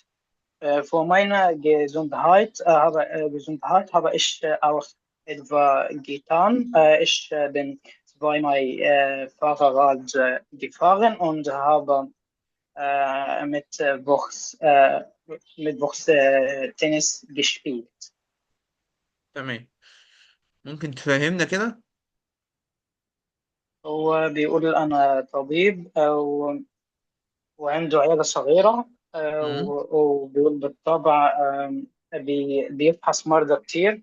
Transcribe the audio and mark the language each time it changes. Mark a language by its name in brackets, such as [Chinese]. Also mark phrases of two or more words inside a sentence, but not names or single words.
[German] Für meine Gesundheit habe ich auch etwas getan. Ich bin zweimal Fahrrad gefahren und habe Mittwochs Tennis gespielt. [Arabic] تمام. ممكن تفهمنا كده؟ هو بيقول أنا طبيب وعنده عيادة صغيرة مم. وبيقول بالطبع بيفحص مرضى كتير